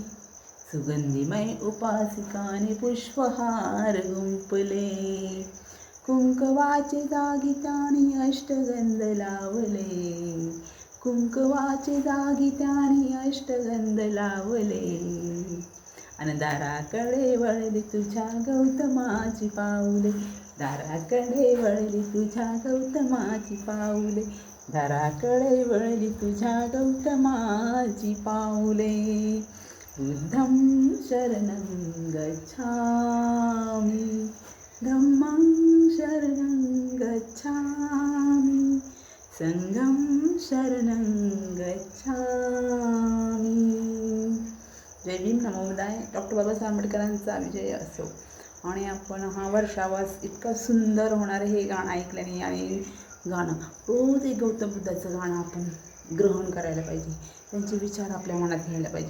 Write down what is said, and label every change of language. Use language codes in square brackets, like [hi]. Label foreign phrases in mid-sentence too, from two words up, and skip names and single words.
[mr] उपासिकाने पुष्पहार गुंपले, कुंकवाचे जागी त्याने अष्टगंध लावले, कुंकवाचे जागी त्याने अष्टगंध लावले, अन दाराकडे वळली तुझ्या गौतमाची पाऊले, दाराकडे वळली तुझ्या गौतमाची पाऊले, दाराकडे वळली तुझ्या गौतमाची पाऊले. [pi] बुद्धं शरणं गच्छामि, धम्मं शरणं गच्छामि, संघं शरणं गच्छामि. [mr] जय भीम, [pi] नमो बुद्धाय. [mr] डॉक्टर बाबासाहेब आंबेडकरांचा विजय असो. आणि आपण हा वर्षावास इतकं सुंदर होणार हे गाणं ऐकल्याने, आणि गाणं रोज एक गौतम बुद्धाचं गाणं आपण ग्रहण करायला पाहिजे, त्यांचे विचार आपल्या मनात घ्यायला पाहिजे.